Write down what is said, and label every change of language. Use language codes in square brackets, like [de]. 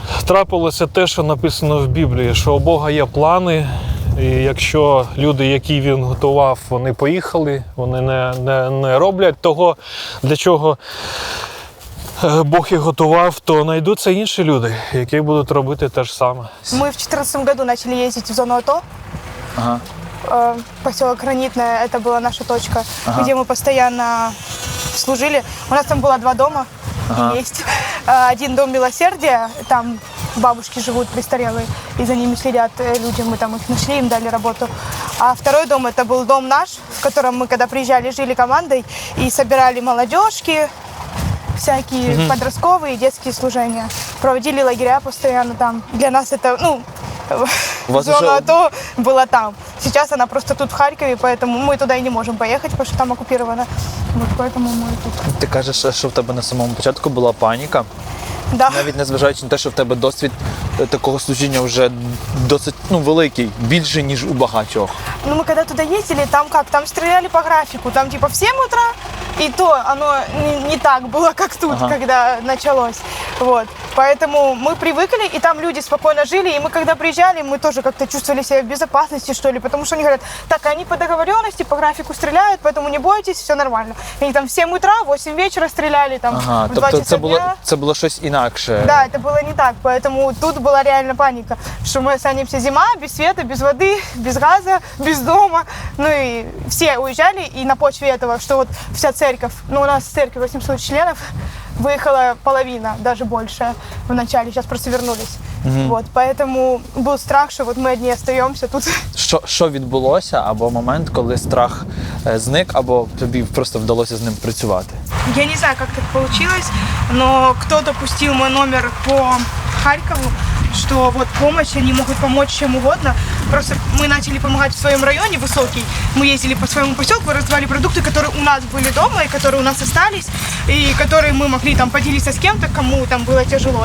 [uk] Трапилося те, що написано в Біблії, що у Бога є плани, і якщо люди, які він готував, вони поїхали, вони не роблять того, для чого Бог їх готував, то знайдуться інші люди, які будуть робити те ж саме. [ru] Мы в 2014 году начали ездить в зону АТО. Поселок Гранитное, это была наша точка, где мы постоянно служили. У нас там было 2 дома, есть. Один дом милосердия, там бабушки живут престарелые, и за ними следят люди, мы там их нашли, им дали работу. А второй дом, это был дом наш, в котором мы, когда приезжали, жили командой и собирали молодежки, всякие подростковые и детские служения. Проводили лагеря постоянно там. Для нас это, зона АТО была там. Сейчас она просто тут в Харькове, поэтому мы туда и не можем поехать, потому что там оккупировано. Вот поэтому мы тут. [uk] Ти кажеш, що в тебе на самому початку була паніка. [ru] Да. [uk] Навіть незважаючи на те, що в тебе досвід такого служіння вже досить великий, більше, ніж у багатьох. [ru] Мы когда туда ездили, там стреляли по графику, там типа в 7 утра, и то оно не так было, как тут, когда началось. Вот. Поэтому мы привыкли, и там люди спокойно жили, и мы когда приезжали, мы тоже как-то чувствовали себя в безопасности, что ли, потому что они говорят, так, они по договоренности, по графику стреляют, поэтому не бойтесь, все нормально. И они там в 7 утра, в 8 вечера стреляли, там в 2 часа дня. [uk] Це було щось інакше. [ru] Да, это было не так, поэтому тут была реально паника, что мы останемся зима, без света, без воды, без газа, без дома. Ну и все уезжали, и на почве этого, что вот вся церковь, у нас в церкви 800 членов, выехала половина, даже больше в начале, сейчас просто вернулись. Вот, поэтому был страх, что вот мы одни остаемся тут. [uk] Що відбулося, або момент, коли страх зник, або тобі просто вдалося з ним працювати? [ru] Я не знаю, как так получилось, но кто-то пустил мой номер по Харькову, что вот помощь, они могут помочь чем угодно. Просто мы начали помогать в своем районе, Высокий. Мы ездили по своему поселку, раздавали продукты, которые у нас были дома и которые у нас остались, и которые мы могли там поделиться с кем-то, кому там было тяжело.